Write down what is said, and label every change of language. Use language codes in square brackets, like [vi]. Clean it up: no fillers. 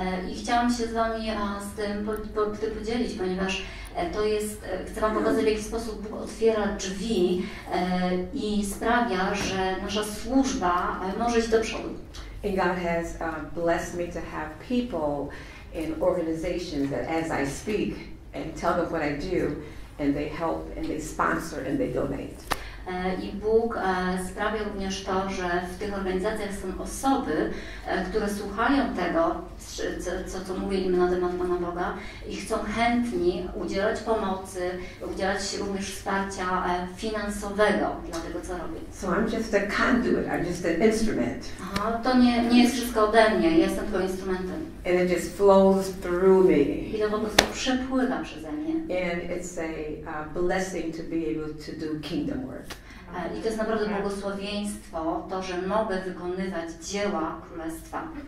[pl] I chciałam się z Wami z tym podzielić, ponieważ chcę Wam pokazać, w jaki sposób Bóg otwiera drzwi i sprawia, że nasza służba może iść do przodu. [en] And God has blessed me to have people in organizations that as I speak and tell them what I do, and they help and they sponsor and they donate. [pl] I Bóg sprawia również to, że w tych organizacjach są osoby, które słuchają tego, co mówię im na temat Pana Boga i chcą chętni udzielać pomocy, udzielać również wsparcia finansowego dla tego, co robię. [en] So I'm just a conduit, I'm just an instrument. [pl] To nie jest wszystko ode mnie, ja jestem tylko instrumentem. [en] And it just flows through me. [pl] I to po prostu przepływa przeze mnie. [en] And it's a blessing to be able to do kingdom work. [pl] I to jest naprawdę błogosławieństwo, to, że mogę wykonywać dzieła Królestwa.